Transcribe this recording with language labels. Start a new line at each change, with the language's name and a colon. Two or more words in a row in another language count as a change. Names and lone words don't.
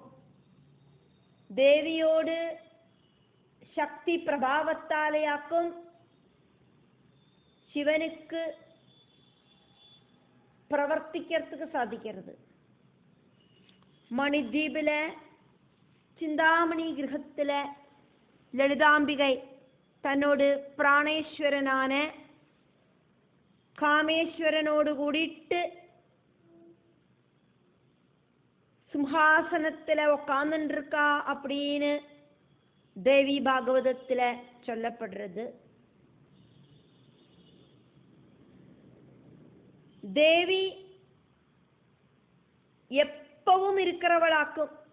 Tamil: தேவியோடு சக்தி பிரபாவத்தாலேயாக்கும் சிவனுக்கு பிரவர்த்திக்கிறதுக்கு சாதிக்கிறது. மணித்வீபில சிந்தாமணி கிரகத்துல லலிதாம்பிகை
Malayalam: തന്നോട് പ്രാണേശ്വരനാണ് കാമേശ്വരനോട് കൂടിയിട്ട്
Tamil: சிம்ஹாசனத்துல உட்கார்ந்துருக்கா அப்படின்னு தேவி பாகவதத்துல சொல்லப்படுறது. தேவி எப்பவும் இருக்கிறவளாக்கும்.